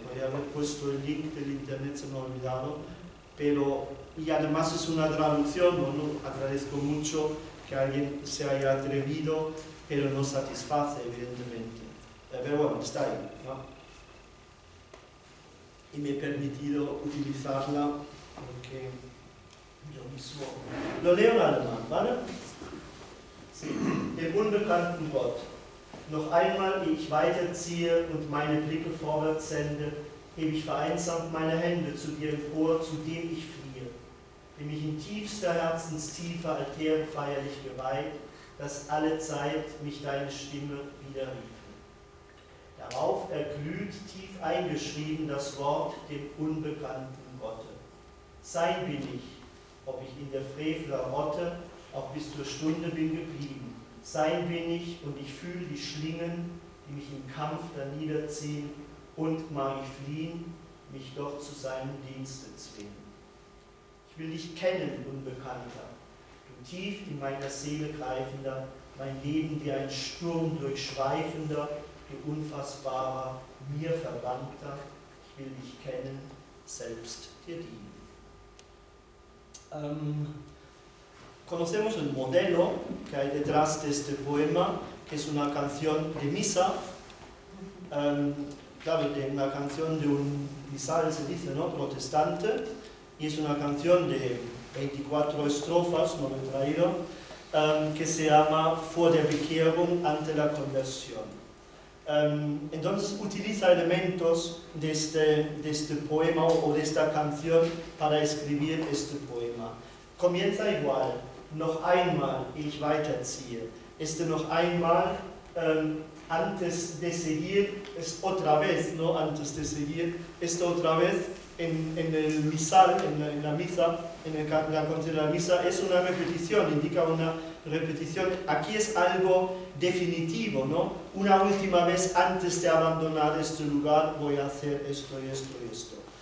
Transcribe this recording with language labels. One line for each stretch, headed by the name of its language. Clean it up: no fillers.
Spanish: Podría haber puesto el link del internet, se me ha olvidado, y además es una traducción, agradezco mucho que alguien se haya atrevido, pero no satisface, evidentemente. Pero bueno, está ahí, ¿no? Y me he permitido utilizarla porque yo mismo lo leo en alemán, ¿vale? Sí.
German: Dem unbekannten Gott. Noch einmal, ehe ich weiterziehe und meine Blicke vorwärts sende, hebe ich vereinsamt meine Hände zu dir empor, zu dem ich fliehe, dem ich in tiefster Herzenstiefe Altäre feierlich geweiht, dass alle Zeit mich deine Stimme widerriefe. Darauf erglüht tief eingeschrieben das Wort dem unbekannten Gotte. Sein bin ich, ob ich in der Frevler Rotte auch bis zur Stunde bin geblieben. Sein bin ich und ich fühle die Schlingen, die mich im Kampf da niederziehen, und mag ich fliehen, mich doch zu seinem Dienste zwingen. Ich will dich kennen, Unbekannter, du tief in meiner Seele greifender, mein Leben wie ein Sturm durchschweifender, du unfassbarer, mir Verbannter, ich will dich kennen, selbst dir dienen.
Spanish: Conocemos el modelo que hay detrás de este poema, que es una canción de misa, claro, de una canción de un misal, se dice, ¿no? Protestante, y es una canción de 24 estrofas, no lo he traído, que se llama
German: Vor der Bekehrung,
Spanish: ante la conversión. Entonces utiliza elementos de este poema o de esta canción para escribir este poema. Comienza igual,
German: noch einmal, ich weiterziehe. Noch einmal,
Spanish: antes de seguir, es otra vez, ¿no? Antes de seguir, esto otra vez en el misal, en la misa, en la canción de la misa, es una repetición, indica una repetición. Aquí es algo definitivo, ¿no? Una última vez antes de abandonar este lugar voy a hacer esto y esto y esto.